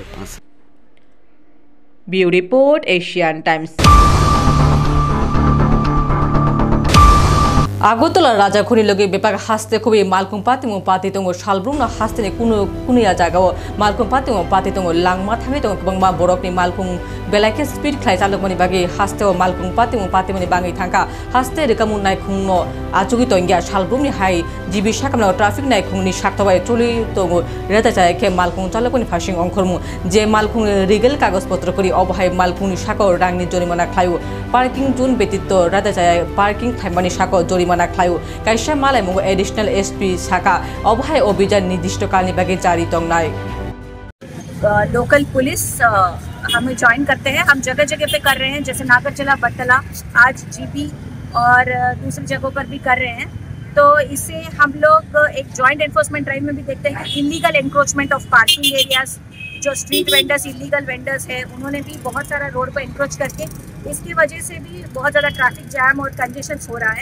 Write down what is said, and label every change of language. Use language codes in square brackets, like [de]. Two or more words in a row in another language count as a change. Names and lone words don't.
[bn] আছে। [en] Bureau report, Asian Times. [trp] আগরতলা রাজাখনি লগে বেপাক হাসতে খুবই মালকুম পাতিমো পাতিতঙ্গ সালব্রুমনা হাসতে কুনিয়া জায়গাও মালকুম পাতিমো পাতিতঙ্গ লাংमा थाङै दङ गोबां बरफनि मालकुं बेलाके स्पिड ख्लाय चालकमनि बागै हास्तेव मालकुं पातिमनि बाङै थांका हास्ते रोकामु नायखुंनो आचुगि तंगिया सालब्रुमनि हाय जिबि साकामना ट्राफिक नायखुंनि साक्तबाय ट्रलि दङ रेता जायके मालकुं चालकनि फासिं अंखरमु जे मालकुं रिगेल कागजपत्र करि अबहाय मालकुंनि साकाव रांनि जरिमाना ख्लायो [en] parking zone [trp] व्यतीत रेता जाय पार्किं थाइमानि साकाव जरिमाना ख्लायो कायसा मालाय मुगो [en] additional SP [trp] साका अबहाय अभियान निर्दिष्ट कालनि बागै जारी तंगनाय। [en] local police [hi] हम ज्वाइन करते हैं, हम जगह जगह पे कर रहे हैं, जैसे नागरचला, बटला, आज जीबी और दूसरी जगहों पर भी कर रहे हैं। तो इससे हम लोग एक [en] joint enforcement drive [hi] में भी देखते हैं कि [en] illegal encroachment of parking areas, [hi] जो [en] street vendors illegal vendors [hi] हैं उन्होंने भी बहुत सारा रोड पर इंक्रोच करके इसकी वजह से भी बहुत ज़्यादा [en] traffic jam [hi] और कंजेशन हो रहा है।